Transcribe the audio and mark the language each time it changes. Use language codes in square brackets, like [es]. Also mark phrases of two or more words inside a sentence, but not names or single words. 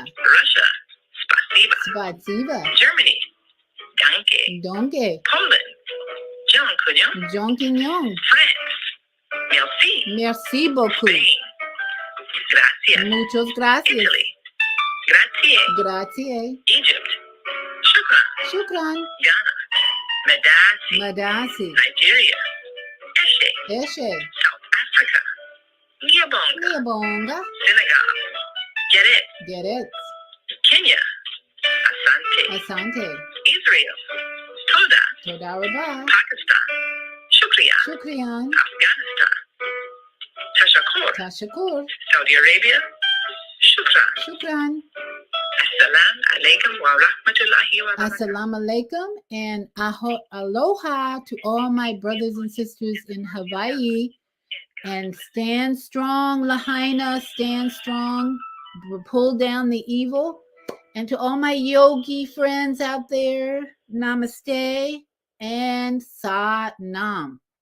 [en] Russia, Spasiba. Germany, Danke. Poland, Jonkinyon. France, Merci beaucoup. Spain, Gracias. [es] Muchas gracias. [en] Italy, Grazie. Egypt, Shukran. Ghana, Madasi. Nigeria, Eshe. South Africa, Niabonga. Senegal, Get it. Kenya, Asante. Israel, [he] תודה רבה. [en] Pakistan, Shukriyan. Afghanistan, Tashakur. Saudi Arabia, Shukran. [ar] السلام عليكم ورحمة الله وبركاته. السلام عليكم [en] and aloha to all my brothers and sisters in Hawaii. And stand strong, Lahaina, stand strong. Pull down the evil. And to all my yogi friends out there, namaste and [pa] ਸਤਿ ਨਾਮ.